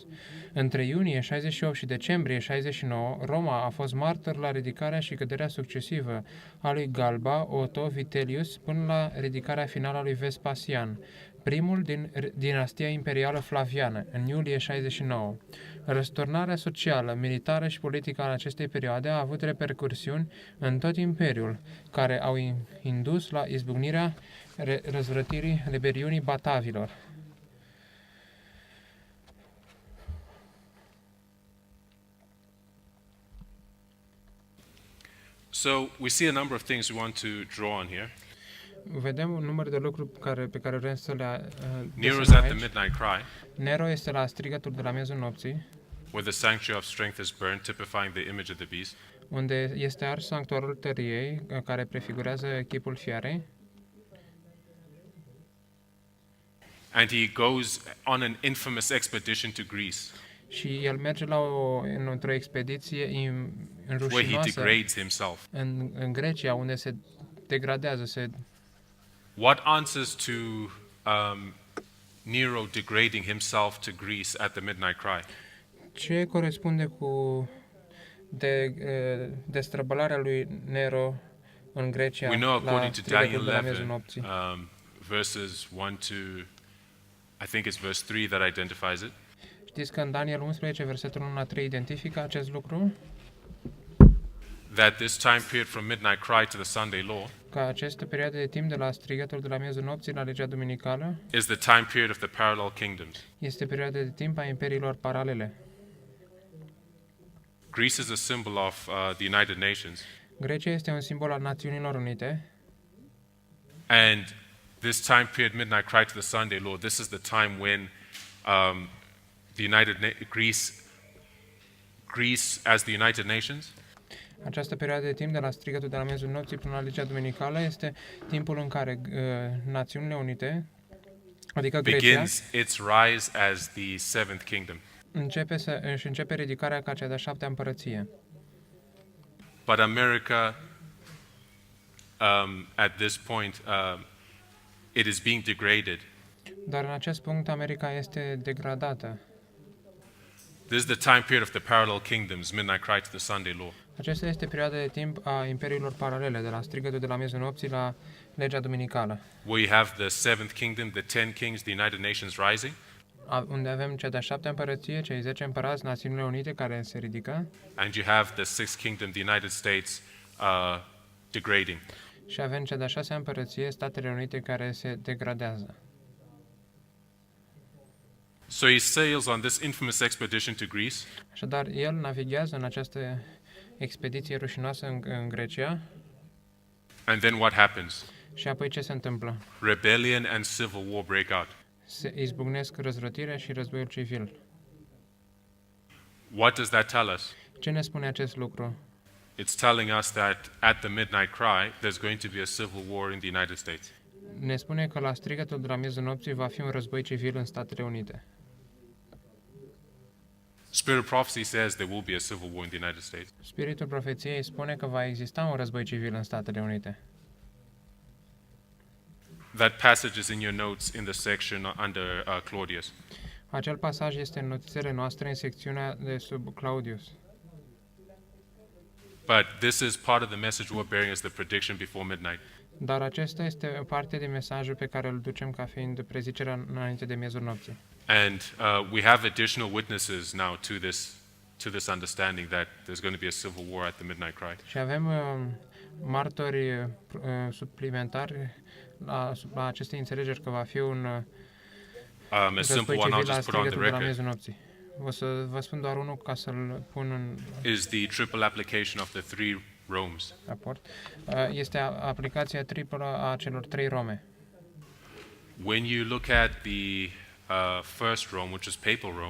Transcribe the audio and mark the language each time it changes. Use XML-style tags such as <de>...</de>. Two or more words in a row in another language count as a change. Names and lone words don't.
<ro>Între iunie 68 și decembrie 69, Roma a fost martor la ridicarea și căderea succesivă a lui Galba, Otto, Vitellius, până la ridicarea finală a lui Vespasian, primul din dinastia imperială Flaviană, în iulie 69. Răsturnarea socială, militară și politică a acestei perioade a avut repercursiuni în tot imperiul, care au indus la izbucnirea răzvrătirii rebeliunii batavilor.</ro> <en>So we see a number of things we want to draw on here.</en> <ro>Vedem un număr de lucruri pe care vrem să le</ro> <en>Nero is</en> <ro>desenăm</ro> <en>at the</en> <ro>aici.</ro> <en>midnight cry,</en> <ro>Nero este la strigătul de la miezul nopții,</ro> <en>where the sanctuary of strength is burned, typifying the image of the beast.</en> <ro>unde este ars sanctuarul tăriei, care prefigurează chipul fiarei.</ro> <en>And he goes on an infamous expedition to Greece,</en> <ro>Și el merge într-o expediție</ro> <en>where he</en> <ro>înrușinoasă</ro> <en>degrades himself.</en> <ro>în Grecia, unde se degradează,</ro> <en>What answers to Nero degrading himself to Greece at the midnight cry?</en> <ro>Ce corespunde cu destrăbălarea lui Nero în Grecia</ro> <en>We know according</en> <ro>la</ro> <en>to</en> <ro>strigătul</ro> <en>Daniel</en> <ro>de la miezul</ro> <en>11,</en> <ro>nopții?</ro> <en>verses 1 to, I think it's verse 3 that identifies it.</en> <ro>Știți că în Daniel 11, versetul 1 la 3 identifică acest lucru?</ro> <en>That this time period from midnight cry to the Sunday law</en> <ro>Că această perioadă de timp de la strigătul de la miezul nopții la legea duminicală</ro> <en>is the time period of the parallel kingdoms.</en> <ro>este perioada de timp a imperiilor paralele.</ro> <en>Greece is a symbol of the United Nations,</en> <ro>Grecia este un simbol al Națiunilor Unite</ro> <en>and this time period, midnight cry to the Sunday law, this is the time when Greece as the United Nations</en> <ro>Această perioadă de timp de la strigătul de la miezul nopții până la legea duminicală este timpul în care Națiunile Unite, adică Grecia,</ro> <en>begins its rise as the seventh kingdom.</en> <ro>își începe ridicarea ca cea de-a 7-a împărăție.</ro> <en>But America, at this point, it is being degraded.</en> <ro>Dar în acest punct America este degradată.</ro> <en>This is the time period of the parallel kingdoms, midnight cry to the Sunday law.</en> <ro>Aceasta este perioada de timp a imperiilor paralele, de la strigătul de la miezul nopții la legea duminicală,</ro> <en>Where you have the seventh kingdom, the 10 kings, the United Nations rising,</en> <ro>unde avem cea de-a 7-a împărăție, cei 10 împărați, Națiunile Unite care se ridică,</ro> <en>and you have the sixth kingdom, the United States, degrading.</en> <ro>și avem cea de-a 6-a împărăție, Statele Unite care se degradează.</ro> <en>So he sails on this infamous expedition to Greece,</en> <ro>Așadar, el navighează în această expediție rușinoasă în Grecia</ro> <en>and then what happens?</en> <ro>și apoi ce se întâmplă?</ro> <en>Rebellion and civil war break out.</en> <ro>Se izbucnesc răzvrătirea și războiul civil.</ro> <en>What does that tell us?</en> <ro>Ce ne spune acest lucru?</ro> <en>It's telling us that at the midnight cry, there's going to be a civil war in the United States.</en> <ro>Ne spune că la strigătul de la miezul nopții va fi un război civil în Statele Unite.</ro> <en>Spirit of prophecy says there will be a civil war in the United States.</en> <ro>Spiritul profeției spune că va exista un război civil în Statele Unite.</ro> <en>That passage is in your notes in the section under Claudius.</en> <ro>Acel pasaj este în notițele noastre în secțiunea de sub Claudius.</ro> <en>But this is part of the message we're bearing as the prediction before midnight.</en> <ro>Dar acesta este parte din mesajul pe care îl ducem ca fiind prezicerea înainte de miezul nopții.</ro> <en>And we have additional witnesses now to this understanding that there's going to be a civil war at the midnight cry.</en> <ro>Și avem martori suplimentari la aceste înțelegeri că va fi un</ro> <en>A simple</en> <ro>război</ro> <en>one I'll</en> <ro>civil la</ro> <en>just put on the</en> <ro>strigătul de la</ro> <en>record</en> <ro>miezul nopții. O să vă spun doar unul ca să-l pun în...</ro> <en>is the triple application of the three Romes.</en> <ro>raport, este aplicația triplă a celor 3 Rome.</ro> <en>When you look at the first Rome, which is papal Rome,</en>